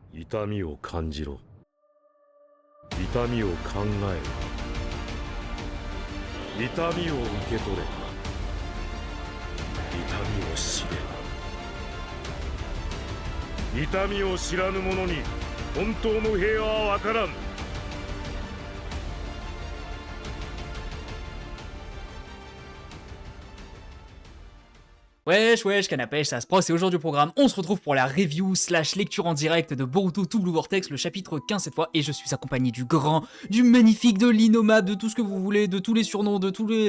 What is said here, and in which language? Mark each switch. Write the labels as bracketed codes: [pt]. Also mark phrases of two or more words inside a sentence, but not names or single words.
[ja] 痛みを感じろ。痛みを考えろ。痛みを受け取れ。痛みを知れ。痛みを知らぬ者に本当の平和は分からん。 [fr] Wesh, canapèche, ça se passe, et aujourd'hui au programme, on se retrouve pour la [en] review slash [fr] lecture en direct de Boruto To Blue Vortex, le chapitre 15 cette fois, et je suis accompagné du grand, du magnifique, de l'innommable, de tout ce que vous voulez, de tous les surnoms, de tous les...